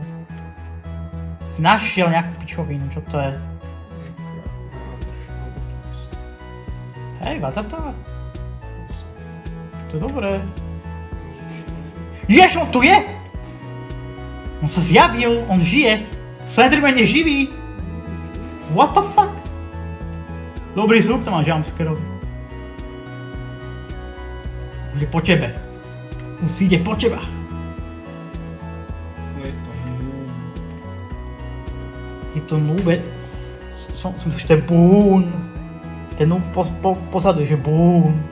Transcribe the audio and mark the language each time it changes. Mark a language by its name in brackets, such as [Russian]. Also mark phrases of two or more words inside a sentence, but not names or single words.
[Slovak] Si našiel nejakú pičovinu, čo to je? Hej, Water Tower. To je dobré. Jež, on tu je! On sa zjavil, on žije. Slenderman je živý. [English] What the fuck? [Slovak] Dobrý zvuk to má jumpscareový. Už je po tebe. On si ide po teba. Je to núbe. Som myslel, že to je Boone. Ten núb pozadu je, že Boone.